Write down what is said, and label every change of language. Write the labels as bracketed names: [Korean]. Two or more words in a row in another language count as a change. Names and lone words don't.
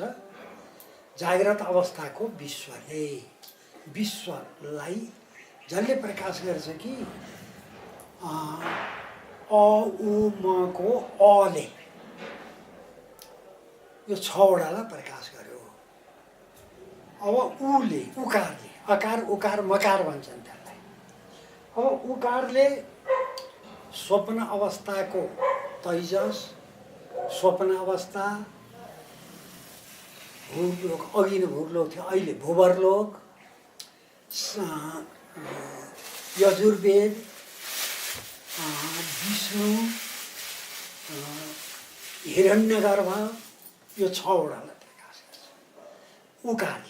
[Nepali] जाग्रत अवस्थाको विश्वलाई जसले प्रकाश गर्छ कि अ उ म को अले यो 6वटालाई प्रकाश गर्यो। अब उकारले अकार उकार मकार भन्छन् त्यसलाई। अब उकारले स्वप्न अवस्थाको तैजस, स्वप्न अवस्था, भूलोक, अघि नै भूलोक थियो, अहिले भूवर्लोक, यजुर्वेद, विष्णु, हिरण्यगर्भ, यो 6वटालाई प्रकाश गर्छ उकारले।